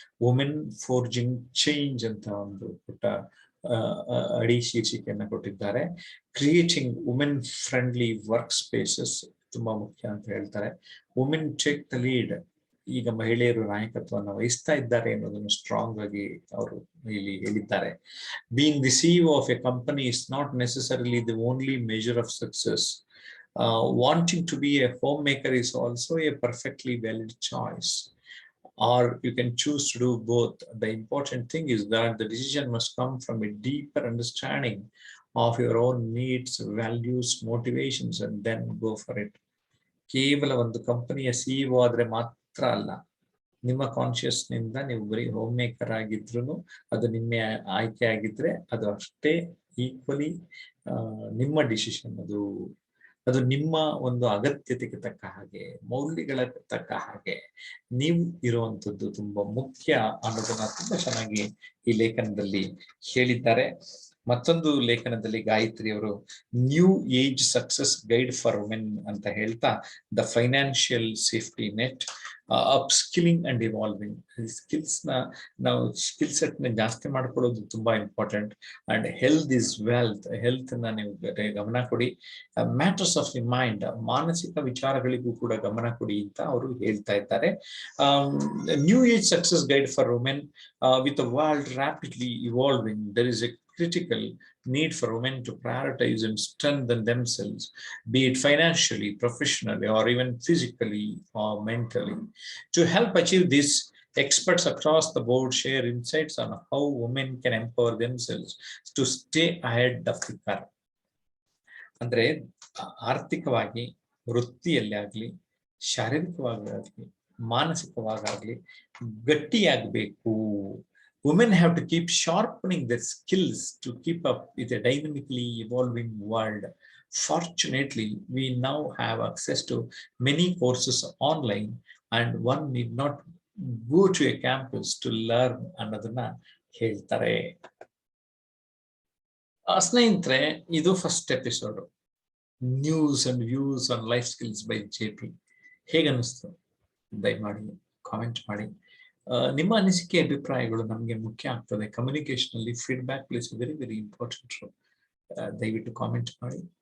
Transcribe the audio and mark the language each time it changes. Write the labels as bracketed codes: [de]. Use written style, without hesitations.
[en] women forging change [kn] ಅಂತ ಒಂದು ಪುಟ್ಟ ಅಡಿ ಶೀರ್ಷಿಕೆಯನ್ನ ಕೊಟ್ಟಿದ್ದಾರೆ. [en] creating women friendly work spaces [kn] ತುಂಬಾ ಮುಖ್ಯ ಅಂತ ಹೇಳ್ತಾರೆ. [en] women take the lead, [kn] ಈಗ ಮಹಿಳೆಯರು ನಾಯಕತ್ವವನ್ನು ವಹಿಸ್ತಾ ಇದ್ದಾರೆ ಅನ್ನೋದನ್ನು ಸ್ಟ್ರಾಂಗ್ ಆಗಿ ಅವರು ಇಲ್ಲಿ ಹೇಳಿದ್ದಾರೆ. [en] Being the CEO of a company is not necessarily the only measure of success. Wanting to be a homemaker is also a perfectly valid choice. Or you can choose to do both. The important thing is that the decision must come from a deeper understanding of your own needs, values, motivations, and then go for it. [kn] ಕೇವಲ ಒಂದು ಕಂಪನಿಯ CEO ಆದ್ರೆ ಮಾತ್ರ ಅಲ್ಲ, ನಿಮ್ಮ conscious ನಿಂದ ನೀವು ಬರೀ ಹೋಮ್ ಮೇಕರ್ ಆಗಿದ್ರು ಅದು ನಿಮ್ಮ ಆಯ್ಕೆ ಆಗಿದ್ರೆ ಅದು ಅಷ್ಟೇ ಈಕ್ವಲಿ ನಿಮ್ಮ ಡಿಸಿಷನ್. ಅದು ನಿಮ್ಮ ಒಂದು ಅಗತ್ಯತೆಗೆ ತಕ್ಕ ಹಾಗೆ, ಮೌಲ್ಯಗಳ ತಕ್ಕ ಹಾಗೆ ನೀವು ಇರುವಂತದ್ದು ತುಂಬಾ ಮುಖ್ಯ ಅನ್ನೋದನ್ನ ತುಂಬಾ ಚೆನ್ನಾಗಿ ಈ ಲೇಖನದಲ್ಲಿ ಹೇಳಿದ್ದಾರೆ. ಮತ್ತೊಂದು ಲೇಖನದಲ್ಲಿ ಗಾಯತ್ರಿ ಅವರು [en] new age success guide for women [kn] ಅಂತ ಹೇಳ್ತಾ, [en] The financial safety net, upskilling and evolving. [kn] Skills ನಾವು ಸ್ಕಿಲ್ ಸೆಟ್ ನ ಜಾಸ್ತಿ ಮಾಡ್ಕೊಳ್ಳೋದು ತುಂಬಾ important. [en] and health is wealth, [kn] health ನ ನೀವು ಗಮನ ಕೊಡಿ. [en] matters of the mind, [kn] ಮಾನಸಿಕ ವಿಚಾರಗಳಿಗೂ ಕೂಡ ಗಮನ ಕೊಡಿ ಅಂತ ಅವರು ಹೇಳ್ತಾ ಇದ್ದಾರೆ. [en] New age success guide for women. With the world rapidly evolving, there is a critical need for women to prioritize and strengthen themselves, be it financially, professionally, or even physically or mentally. To help achieve this, experts across the board share insights on how women can empower themselves to stay ahead of the curve. [kn] ಅಂದ್ರೆ ಆರ್ಥಿಕವಾಗಿ, ವೃತ್ತಿಯಲ್ಲಿ ಆಗ್ಲಿ, ಶಾರೀರಿಕವಾಗಿ, ಮಾನಸಿಕವಾಗಲಿ ಗಟ್ಟಿಯಾಗಬೇಕು. [en] Women have to keep sharpening their skills to keep up with a dynamically evolving world. Fortunately, we now have access to many courses online, and one need not go to a campus to learn [kn] ಅನ್ನೋದನ್ನ ಹೇಳ್ತಾರೆ. ಸ್ನೇಹಿತರೆ, ಇದು [en] First episode news and views on life skills by JP. [kn] ಹೇಗನ್ನಿಸ್ತು ದಯಮಾಡಿ comment ಮಾಡಿ. ನಿಮ್ಮ ಅನಿಸಿಕೆ ಅಭಿಪ್ರಾಯಗಳು ನಮಗೆ ಮುಖ್ಯ ಆಗ್ತದೆ. [en] Communication ಅಲ್ಲಿ feedback plays very very important. [kn] ದಯವಿಟ್ಟು ಕಾಮೆಂಟ್ ಮಾಡಿ.